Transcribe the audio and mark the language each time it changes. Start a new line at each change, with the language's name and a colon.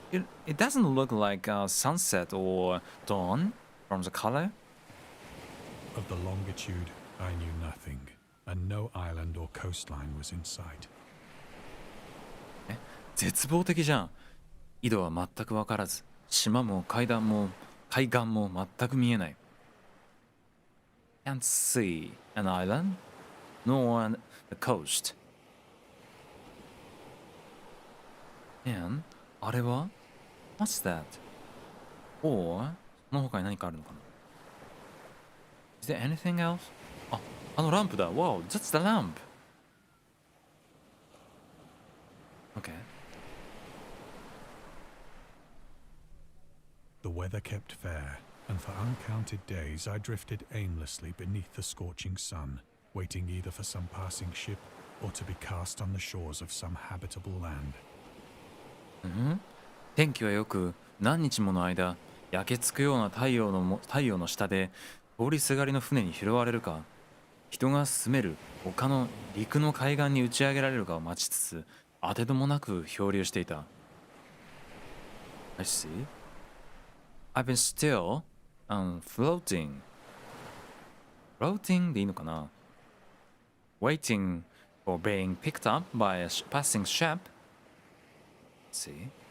English: It doesn't look like a sunset or dawn from the color. Of the longitude, I knew nothing, and no island or coastline was in sight.
Japanese: 絶望的じゃん。緯度は全く分からず、島も海岸も全く見えない。
English: Can't see an island, nor the coast. And
Japanese: あれは
English: What's that? Or
Japanese: その他に何かあるのかな
English: Is there anything else?
Japanese: あのランプだ
English: Wow, that's the lamp. Okay. The weather kept fair, and for uncounted days I drifted aimlessly beneath the scorching sun, waiting either for some passing ship or to be cast on the shores of some habitable land.
Japanese: 天気はよく何日もの間焼けつくような太陽の下で通りすがりの船に拾われるか人が住める丘の陸の海岸に打ち上げられるかを待ちつつ当てどもなく漂流していた。
English: I see. I've been still floating. Floating
Japanese: でいいのかな
English: Waiting for being picked up by a passing ship.See?